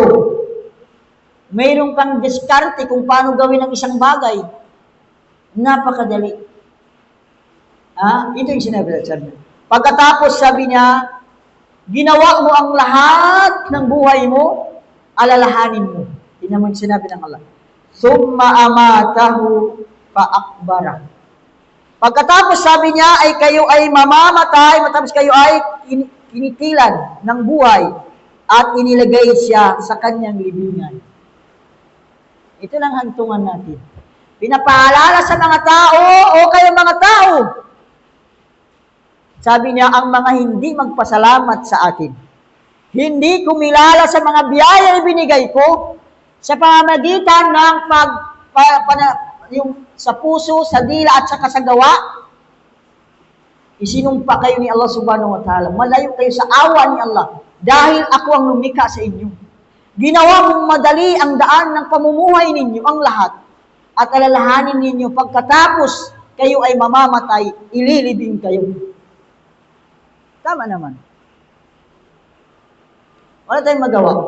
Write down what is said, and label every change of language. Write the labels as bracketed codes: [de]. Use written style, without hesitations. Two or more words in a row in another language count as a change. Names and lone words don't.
[tl] Mayroon kang diskarte kung paano gawin ang isang bagay. Napakadali. Ito yung sinabi ng sabi. Pagkatapos sabi niya, ginawa mo ang lahat ng buhay mo, alalahanin mo. Yun naman sinabi ng Allah. [ar] ثم أماته فأقبره. [tl] Pagkatapos sabi niya ay kayo ay mamamatay, matapos kayo ay kinikilan ng buhay at inilagay siya sa kanyang libingan. Ito lang hantungan natin. Pinapaalala sa mga tao, o kayo mga tao. Sabi niya, ang mga hindi magpasalamat sa akin. Hindi kumilala sa mga biyaya na binigay ko sa pamamagitan ng yung sa puso, sa dila at saka sa gawa. Isinumpa kayo ni Allah [ar] سبحانه وتعالى. [tl] Malayo kayo sa awa ni Allah dahil ako ang lumikha sa inyo. Ginawa mong madali ang daan ng pamumuhay ninyo, ang lahat. At alalahanin ninyo, pagkatapos kayo ay mamamatay, ililibing kayo. Tama naman. Wala tayong magawa.